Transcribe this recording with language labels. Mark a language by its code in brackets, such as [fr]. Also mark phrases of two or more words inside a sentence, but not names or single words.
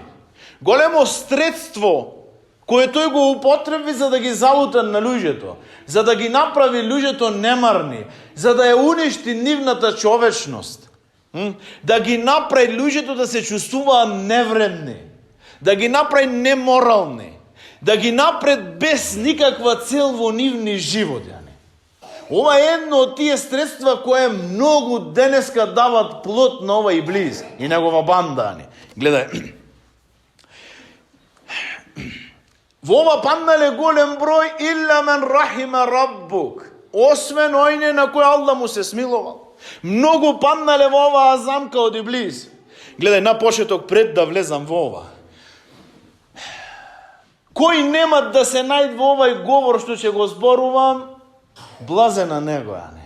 [mk] Големо средство кое тој го употреби за да ги залута на луѓето, за да ги направи луѓето немарни, за да ја уништи нивната човечност, да ги направи луѓето да се чувствуваат невредни, да ги направи неморални, да ги направи без никаква цел во нивни животи. Ова е едно од тие средства кое многу денеска дават плод на ова иблис и негова банда. Гледај, во ова паднале голем број [ar] إلا من رحم ربك, [mk] освен ојне на кој Аллах му се смилувал. Многу паднале во оваа замка од иблис. Гледај, на почеток пред да влезам во ова. Кој нема да се најде во овај говор што ќе го зборувам, блазе на него, не.